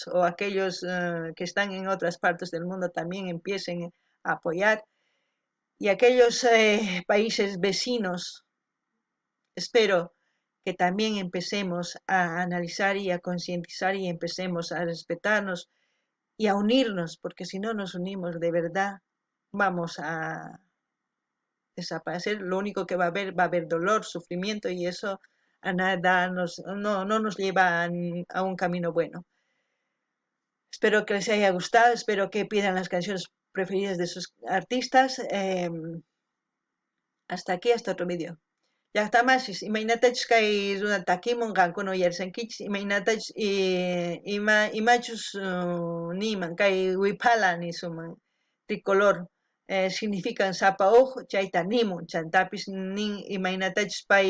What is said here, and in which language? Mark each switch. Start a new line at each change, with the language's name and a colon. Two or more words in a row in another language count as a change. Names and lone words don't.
Spanish: o aquellos que están en otras partes del mundo también empiecen a apoyar y aquellos países vecinos espero que también empecemos a analizar y a concientizar y empecemos a respetarnos y a unirnos porque si no nos unimos de verdad vamos a desaparecer, lo único que va a haber dolor, sufrimiento y eso a nada no nos lleva a un camino bueno. Espero que les haya gustado, espero que pidan las canciones preferidas de sus artistas. Hasta aquí, hasta otro vídeo.
Quechua: Llaqtamashis, imaynatachus kay runa takimun qankuno yarsankichis, imaynatachus imachus niman kay wiphala nisuman
Spanish: tricolor significan
Quechua: sapa chayta nimun chantapis nin imaynatachus